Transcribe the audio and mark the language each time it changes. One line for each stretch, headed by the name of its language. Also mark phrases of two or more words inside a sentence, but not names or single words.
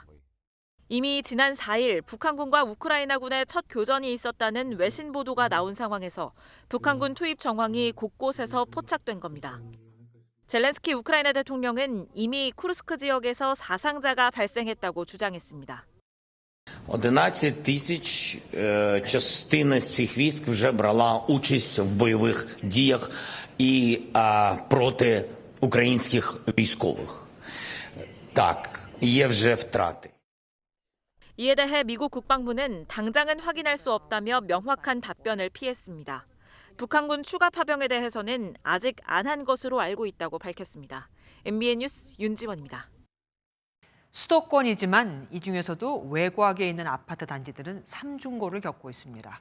Korean: 이미 지난 4일 북한군과 우크라이나군의 첫 교전이 있었다는 외신 보도가 나온 상황에서 북한군 투입 정황이 곳곳에서 포착된 겁니다. 젤렌스키 우크라이나 대통령은 이미 쿠르스크 지역에서 사상자가 발생했다고 주장했습니다.
Ukrainian: 11 тисяч частина з цих військ вже брала участь в бойових діях і проти українських військових. Так, є вже втрати.
Korean: 이에 대해 미국 국방부는 당장은 확인할 수 없다며 명확한 답변을 피했습니다. 북한군 추가 파병에 대해서는 아직 안 한 것으로 알고 있다고 밝혔습니다. MBN 뉴스 윤지원입니다. 수도권이지만 이 중에서도 외곽에 있는 아파트 단지들은 삼중고를 겪고 있습니다.